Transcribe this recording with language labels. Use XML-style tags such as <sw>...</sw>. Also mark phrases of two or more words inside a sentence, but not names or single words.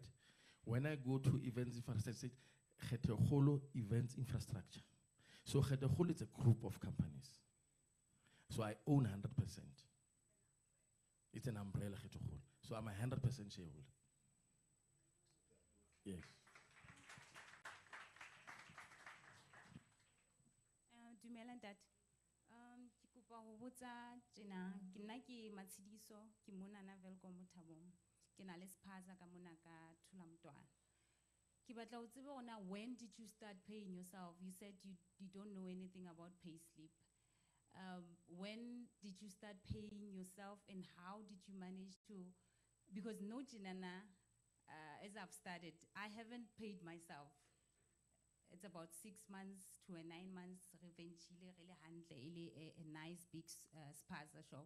<en>When I go to events infrastructure, it says Khetogolo Events Infrastructure. So Khetogolo is a group of companies. So I own 100%. It's an umbrella Khetogolo. So I'm a 100% shareholder. Yes.</en> <st>Dumela ntate. Ke kopa ho botsa tjena, ke nna ke Matshidiso, ke mona na Welkom mo Thabong. Ke na le spaza ka mona ka Thulamtwana. Ke batla ho tseba hore na</st> <en>when did you start paying yourself? You said you don't know anything about payslip. When did you start paying yourself and how did you manage to, because no Jinana, as I've started, I haven't paid myself. It's about 6 months to 9 months, eventually really handle a nice big spaza shop.</en>